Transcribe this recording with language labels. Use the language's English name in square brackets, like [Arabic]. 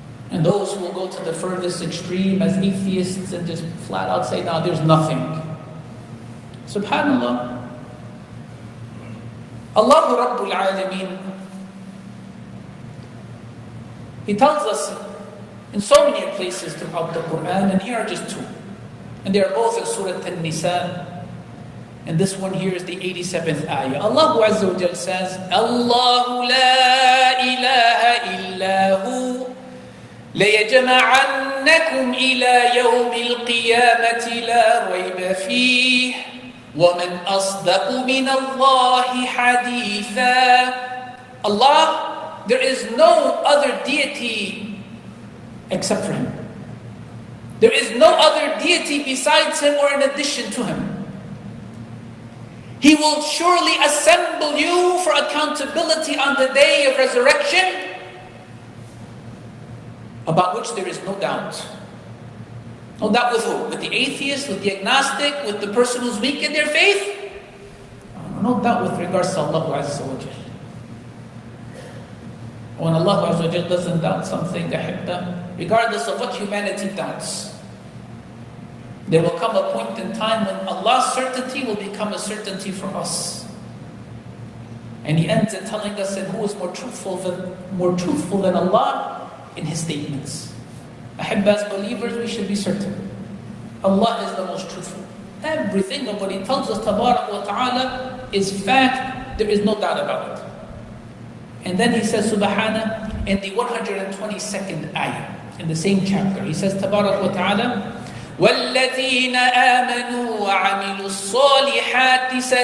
[English] And those who will go to the furthest extreme as atheists and just flat out say, no, there's nothing. Subhanallah. Allahu Rabbul Alameen, He tells us in so many places throughout the Quran, and here are just two. And they are both in Surah An-Nisa. And this one here is the 87th ayah. Allah Azza wa Jal says, [Arabic] Allahu la ilaha illahu لَيَجْمَعَنَّكُمْ إِلَى يَوْمِ الْقِيَامَةِ لَا رَيْبَ فِيهِ وَمَنْ أَصْدَقُ مِنَ اللَّهِ حَدِيثًا. [English] Allah, there is no other deity except for Him. There is no other deity besides Him or in addition to Him. He will surely assemble you for accountability on the day of resurrection, about which there is no doubt. No doubt with who? With the atheist, with the agnostic, with the person who's weak in their faith? No doubt with regards to Allah Azza wa Jal. When Allah Azza wa Jal doesn't doubt something, regardless of what humanity doubts, there will come a point in time when Allah's certainty will become a certainty for us. And He ends in telling us that who is more truthful than Allah in His statements. As believers, we should be certain Allah is the most truthful. Everything of what He tells us, Tabarak wa Ta'ala, is fact. There is no doubt about it. And then He says, Subhana, in the 122nd ayah, in the same chapter, He says, Tabarak wa Ta'ala, [Arabic] وَالَّذِينَ آمَنُوا وَعَمِلُوا الصَّالِحَاتِ